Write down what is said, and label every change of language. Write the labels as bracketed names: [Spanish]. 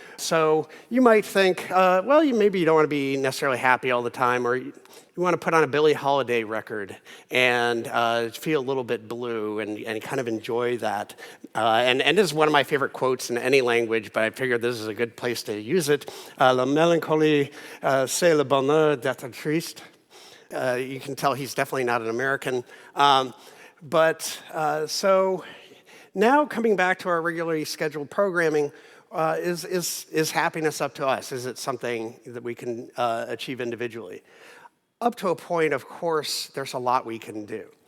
[English] So you might think, well, maybe you don't want to be necessarily happy all the time, or you want to put on a Billie Holiday record and feel a little bit blue and kind of enjoy that. And this is one of my favorite quotes in any language, but I figured this is a good place to use it. [French] La mélancolie, c'est le bonheur d'être triste. [English] You can tell he's definitely not an American. So now coming back to our regularly scheduled programming, is happiness up to us? Is it something that we can achieve individually? Up to a point, of course, there's a lot we can do.